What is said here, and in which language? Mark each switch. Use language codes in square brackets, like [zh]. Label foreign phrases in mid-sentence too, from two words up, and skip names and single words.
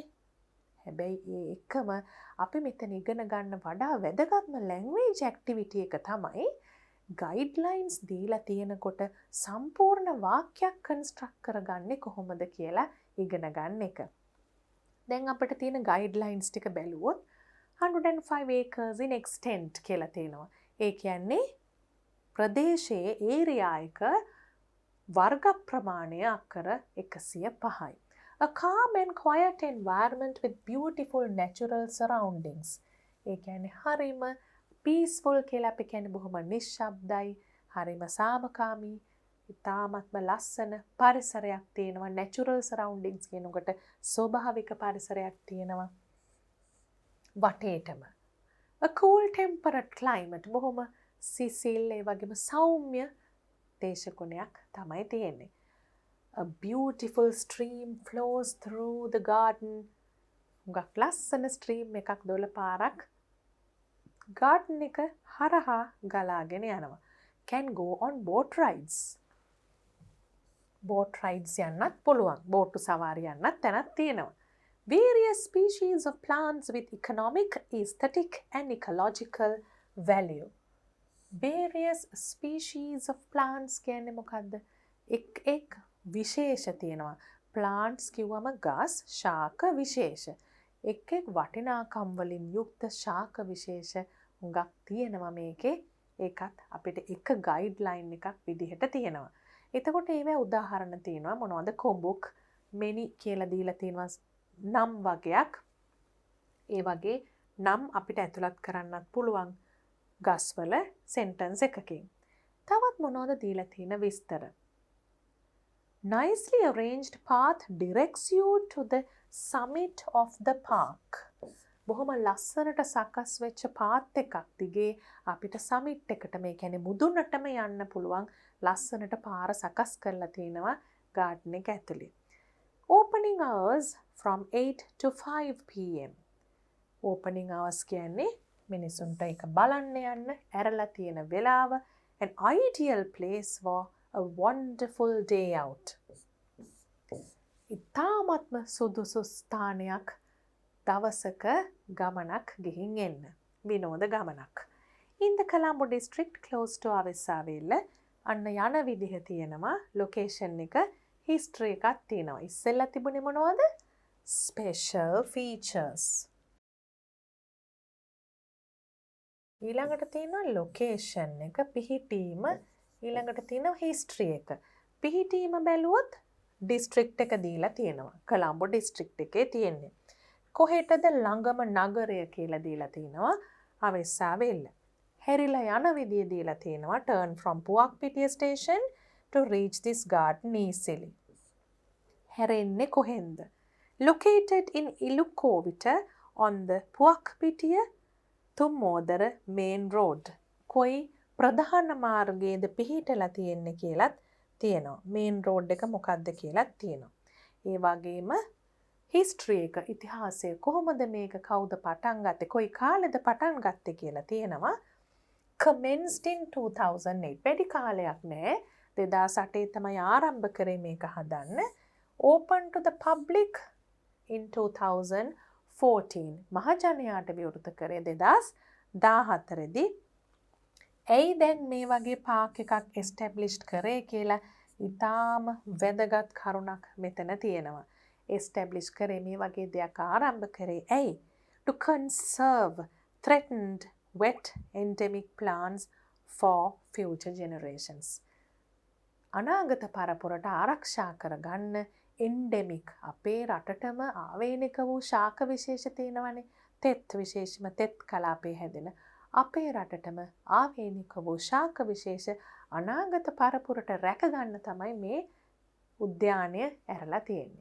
[si] හැබැයි ඒ එකම අපි මෙතන ඉගෙන ගන්න වඩා වැදගත්ම [en] language activity [si] එක තමයි ගයිඩ්ලයින්ස් දීලා තියෙනකොට සම්පූර්ණ වාක්‍යයක් කන්ස්ට්‍රක්ට් කරගන්නේ කොහොමද කියලා ඉගෙන ගන්න එක. දැන් අපිට තියෙන ගයිඩ්ලයින්ස් ටික බැලුවොත් [en] 105 acres in extent [si] කියලා තියෙනවා. ඒ කියන්නේ ප්‍රදේශයේ ඒරියා එක වර්ග ප්‍රමාණය අක්කර 105යි. [en] A calm and quiet environment with beautiful natural surroundings. [si] ඒ කියන්නේ හරිම peaceful කියලා අපි කියන්නේ බොහොම නිශ්ශබ්දයි, හරිම සාමකාමී, ඉතාමත්ම ලස්සන පරිසරයක් තියෙනවා. [en] natural surroundings [si] කියනකොට ස්වභාවික පරිසරයක් තියෙනවා වටේටම. [en] A cool temperate climate. [si] බොහොම සිසිල් ඒ වගේම සෞම්‍ය දේශගුණයක් තමයි තියෙන්නේ. [en] A beautiful stream flows through the garden. [si] හුඟක් ලස්සන ස්ට්‍රීම් එකක් දොළ පාරක් ගාඩන් එක හරහා ගලාගෙන යනවා. [en] Can go on boat rides. boat rides [si] යන්නත් පුළුවන්. බෝට්ටු සවාරි යන්නත් තැනක් තියෙනවා. [en] Various species of plants with economic, aesthetic and ecological value. Various species of plants [si] කියන්නේ මොකද්ද? එක් විශේෂ තියෙනවා. ප්ලාන්ට්ස් කිව්වම ගස්, ශාක විශේෂ. එක් වටිනාකම් වලින් යුක්ත ශාක විශේෂ හුඟක් තියෙනවා මේකේ. ඒකත් අපිට එක ගයිඩ්ලයින් එකක් විදිහට තියෙනවා. එතකොට ඒවැ උදාහරණ තියෙනවා. මොනවද? කොඹුක්, මෙනි කියලා දීලා තියෙනවා නම් වගයක්. ඒ වගේ නම් අපිට ඇතුළත් කරන්නත් පුළුවන් ගස්වල සෙන්ටන්ස් එකකින්. තවත් මොනවද දීලා තියෙන විස්තර? [en] Nicely arranged path directs you to the summit of the park. [si] බොහොම ලස්සනට සකස් වෙච්ච පාත් එකක් දිගේ අපිට සමිට් එකට, මේ කියන්නේ මුදුනටම යන්න පුළුවන් ලස්සනට පාර සකස් කරලා තියෙනවා ගාඩන් එක ඇතුලේ. [en] Opening hours from 8 to 5 pm. Opening hours [si] කියන්නේ මිනිසුන්ට ඒක බලන්න යන්න ඇරලා තියෙන වෙලාව. [en] An ideal place for a wonderful day out. [si] ඉතාමත්ම සුදුසු ස්ථානයක් දවසක ගමනක් ගිහින් එන්න. විනෝද ගමනක්. [en] In the Colombo district close to Avissaville. [si] අන්න යන විදිහ තියෙනවා. ලොකේෂන් එක, හිස්ටරි එකක් තියෙනවා. ඉස්සෙල්ලා තිබුණේ මොනවද? [en] special features. [si] ඊළඟට තියෙනවා ලොකේෂන් එක, පිහිටීම. ඊළඟට තියෙනවා හිස්ටරි එක. පිහිටීම බැලුවොත් ඩිස්ට්‍රික්ට් එක දීලා තියෙනවා. කොළඹ ඩිස්ට්‍රික්ට් එකේ තියෙන්නේ. කොහෙටද ළඟම නගරය කියලා දීලා තියෙනවා. අවස්සාවෙල්ල. හැරිලා යන විදිය දීලා තියෙනවා. [en] Turn from Puakpitiya station to reach this garden easily. [si] හැරෙන්නේ කොහෙන්ද? [en] Located in Ilukkovita on the Puakpitiya to Modara main road. [si] කොයි ප්‍රධාන මාර්ගයේද පිහිටලා තියෙන්නේ කියලාත් තියෙනවා. [en] main road [si] එක මොකක්ද කියලාත් තියෙනවා. ඒ වගේම හිස්ටරි එක ඉතිහාසය කොහොමද මේක කවුද පටන් ගත්තේ කොයි කාලෙද පටන් ගත්තේ කියලා තියෙනවා. [en] commenced in 2008. [si] වැඩි කාලයක් නෑ. 2008 තමයි ආරම්භ කරේ මේක හදන්න. [en] Open to the public in 2014. [si] මහජනයාට විවෘත කරේ 2014 දී. ඇයි දැන් මේ වගේ පාක් එකක් established කරේ කියලා ඉතාම වැදගත් කරුණක් මෙතන තියෙනවා. establish කරේ මේ වගේ දෙයක් ආරම්භ කරේ ඇයි? [en] To conserve threatened wet endemic plants for future generations. [si] අනාගත පරපුරට ආරක්ෂා කරගන්න endemic අපේ රටටම ආවේනික වූ ශාක විශේෂ තියෙනවනේ. තෙත් විශේෂම තෙත් කලාපේ හැදෙන අපේ රටටම ආවේනික වූ ශාක විශේෂ අනාගත පරපුරට රැකගන්න තමයි මේ උද්‍යානය ඇරලා තියෙන්නේ.